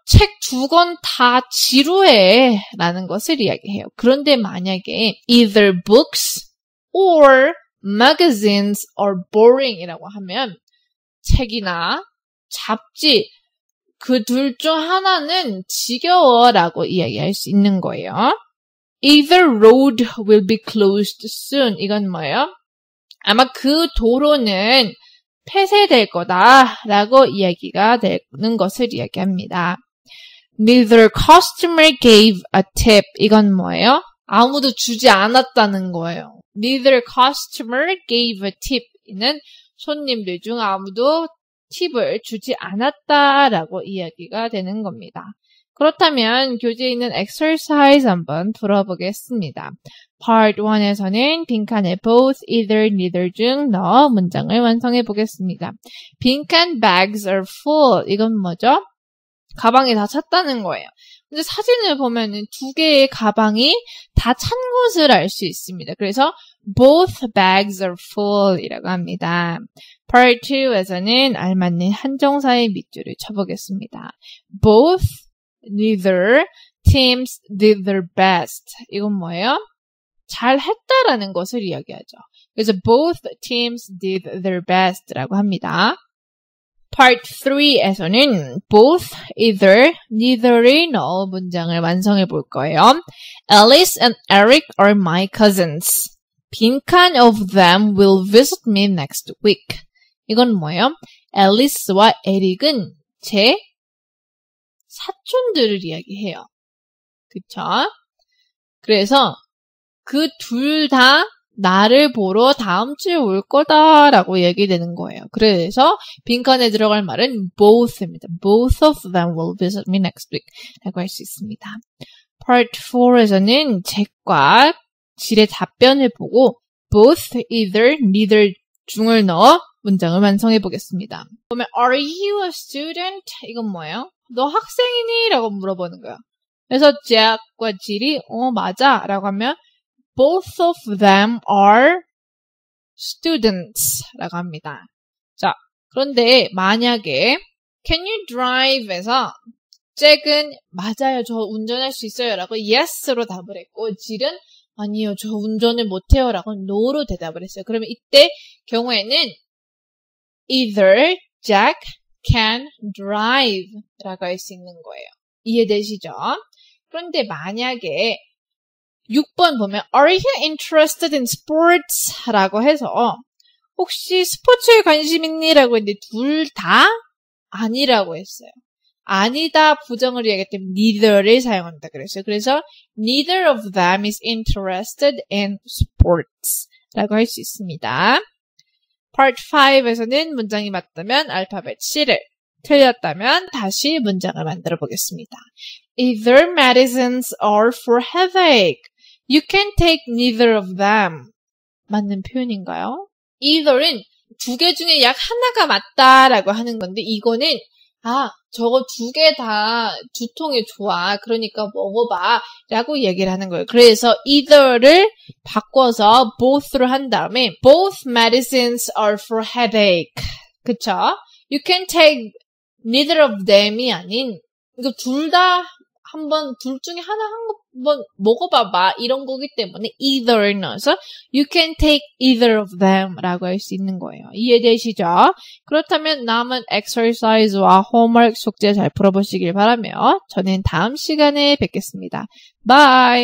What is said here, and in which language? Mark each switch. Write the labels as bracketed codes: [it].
[ko] 책 두 권 다 지루해 라는 것을 이야기해요. 그런데 만약에 [en] either books or magazines are boring [ko] 이라고 하면 책이나 잡지 그 둘 중 하나는 지겨워 라고 이야기할 수 있는 거예요. [en] Either road will be closed soon. [ko] 이건 뭐예요? 아마 그 도로는 폐쇄될 거다라고 이야기가 되는 것을 이야기합니다. [en] Neither customer gave a tip. [ko] 이건 뭐예요? 아무도 주지 않았다는 거예요. [en] Neither customer gave a tip. [ko] 이는 손님들 중 아무도 팁을 주지 않았다라고 이야기가 되는 겁니다. 그렇다면 교재에 있는 exercise 한번 풀어보겠습니다. Part 1에서는 빈칸에 both, either, neither 중 넣어 문장을 완성해 보겠습니다. [en] 빈칸 bags are full. [ko] 이건 뭐죠? 가방이 다 찼다는 거예요. 근데 사진을 보면은 두 개의 가방이 다 찬 것을 알 수 있습니다. 그래서 [en] both bags are full [ko] 이라고 합니다. Part 2에서는 알맞는 한정사의 밑줄을 쳐보겠습니다. [en] Both, neither, teams did their best. [ko] 이건 뭐예요? 잘 했다라는 것을 이야기하죠. 그래서 [en] both teams did their best라고 합니다. [ko] Part 3에서는 both, either, neither를 넣어 문장을 완성해 볼 거예요. [en] Alice and Eric are my cousins. 빈칸 of them will visit me next week. [ko] 이건 뭐예요? 앨리스와 에릭은 제 사촌들을 이야기해요. 그쵸? 그래서 그 둘 다 나를 보러 다음 주에 올 거다라고 얘기되는 거예요. 그래서 빈칸에 들어갈 말은 both입니다. [en] Both of them will visit me next week [ko] 라고 할 수 있습니다. Part 4에서는 잭과 질의 답변을 보고 both, either, neither 중을 넣어 문장을 완성해 보겠습니다. 보면 [en] Are you a student? [ko] 이건 뭐예요? 너 학생이니? 라고 물어보는 거야. 그래서 Jack과 Jill이 맞아 라고 하면 [en] Both of them are students [ko] 라고 합니다. 자, 그런데 만약에 Can you drive에서 잭은 맞아요. 저 운전할 수 있어요. 라고 yes로 답을 했고 Jill은 아니요. 저 운전을 못해요. 라고 no로 대답을 했어요. 그러면 이때 경우에는 [en] either Jack can drive [ko] 라고 할 수 있는 거예요. 이해되시죠? 그런데 만약에 6번 보면 [en] Are you interested in sports? [ko] 라고 해서 혹시 스포츠에 관심 있니? 라고 했는데 둘 다 아니라고 했어요. 아니다 부정을 얘기할 때 neither를 사용한다 그랬어요. 그래서 [en] neither of them is interested in sports [ko] 라고 할 수 있습니다. Part 5에서는 문장이 맞다면 알파벳 C를, 틀렸다면 다시 문장을 만들어 보겠습니다. [en] Either medicines are for headache. You can take neither of them. [ko] 맞는 표현인가요? either은 두 개 중에 약 하나가 맞다라고 하는 건데 이거는 저거 두 개 다 두통에 좋아. 그러니까 먹어봐. 라고 얘기를 하는 거예요. 그래서 either를 바꿔서 both로 한 다음에 [en] both medicines are for headache. [ko] 그쵸? [en] You can take neither of them [ko] 이 아닌 이거 둘 다 둘 중에 하나 한번 먹어봐봐. 이런 거기 때문에 either 넣어서 [en] you can take either of them [ko] 라고 할 수 있는 거예요. 이해되시죠? 그렇다면 남은 exercise와 homework 숙제 잘 풀어보시길 바라며 저는 다음 시간에 뵙겠습니다. Bye!